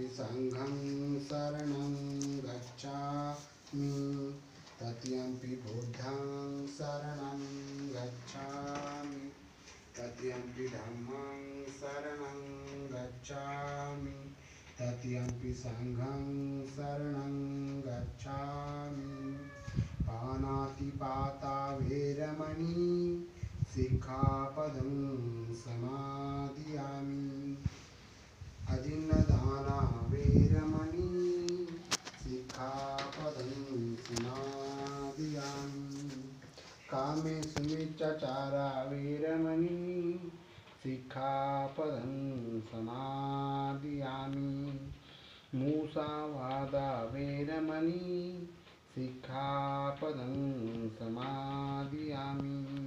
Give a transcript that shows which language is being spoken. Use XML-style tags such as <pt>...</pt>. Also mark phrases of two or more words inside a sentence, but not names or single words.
<pi>संघं शरणं गच्छामि तृतीयंपि बुद्धं शरणं गच्छामि तृतीयंपि धम्मं शरणं गच्छामि तृतीयंपि संघं शरणं गच्छामि पानातिपाता वैरमणि सिक्खापदं समादियामि अजिन्नदाना वैरमणि सिक्खापदं समादियामि कामेषु मिच्छाचारा वैरमणि सिक्खापदं समादियामि मूसावादा वैरमणि सिक्खापदं समादियामि</pi>